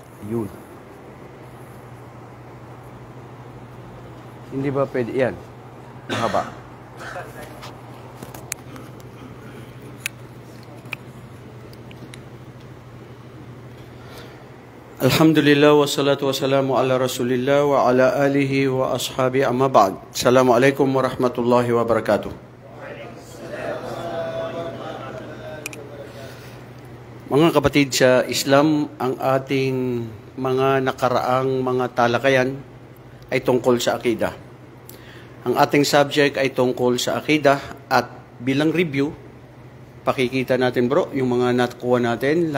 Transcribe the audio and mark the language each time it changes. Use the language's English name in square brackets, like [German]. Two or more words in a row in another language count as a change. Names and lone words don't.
[Filipino] Yun. Hindi ba pwede? Yan. Mahaba. [Arabic] الحمد لله والصلاة والسلام على رسول الله وعلى آله وأصحابه أما بعد. السلام عليكم ورحمة الله وبركاته. [Filipino] Mga kapatid sa Islam, ang ating mga nakaraang mga talakayan ay tungkol sa akida. Ang ating subject ay tungkol sa akida at bilang review, pakikita natin bro, yung mga nakuha natin.